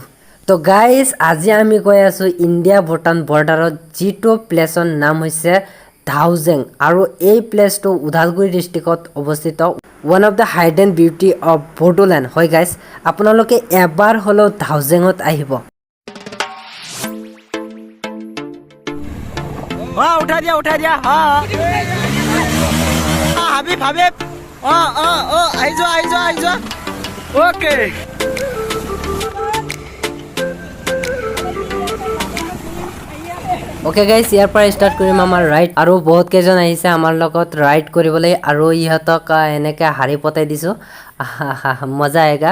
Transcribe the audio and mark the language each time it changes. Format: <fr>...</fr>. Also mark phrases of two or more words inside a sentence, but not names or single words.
<as>তো গাইজ আজি আমি গৈ আছোঁ ইণ্ডিয়া ভূটান বৰ্ডাৰত যিটো প্লেচৰ নাম হৈছে দাওজেং আৰু এই প্লেচটো উদালগুৰি ডিষ্ট্ৰিক্টত অৱস্থিত।</as> <en>One of the hidden beauty of Bodoland</en> <as>হয় গাইজ, আপোনালোকে এবাৰ হ'লেও দাওজেঙত আহিব।</as> <hi>उठा दिया हाँ हाबिब हाबिब आई जा ओके</hi> <en>okay guys</en> <as>ইয়াৰ পৰা ষ্টাৰ্ট কৰিম আমাৰ ৰাইড আৰু বহুত কেইজন আহিছে আমাৰ লগত ৰাইড কৰিবলৈ আৰু ইহঁতক এনেকৈ হাৰি পতাই দিছোঁ</as> <hi>मज़ा आएगा।</hi>